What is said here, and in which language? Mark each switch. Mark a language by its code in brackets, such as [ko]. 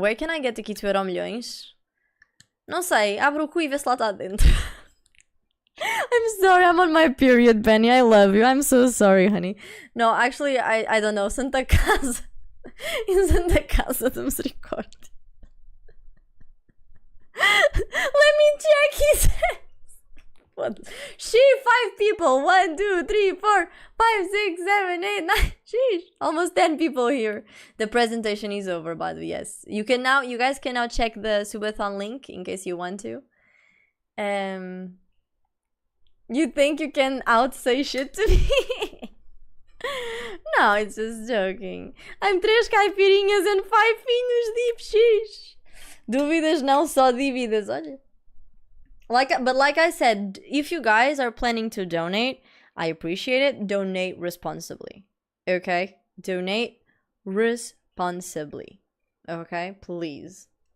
[en] Where can I get the key to Euro milhões? [pt] Não sei. Abre o cu e vê se lá está dentro. [en] I'm sorry, I'm on my period, Benny. I love you. I'm so sorry, honey. No, actually, I don't know. Santa Casa. In Santa Casa de Misericórdia. Let me check, he says. What? She, 5 people. 1, 2, 3, 4, 5, 6, 7, 8, 9. Sheesh. Almost 10 people here. The presentation is over, by the way. Yes. You guys can now check the Subathon link in case you want to. You think you can out-say shit to me? No, it's just joking. I'm 3 caipirinhas and 5 vinhos deep, sheesh. [pt] Dúvidas não, só dívidas, olha. [en] But like I said, if you guys are planning to donate, I appreciate it. Donate responsibly. Okay? Donate responsibly. Okay? Please.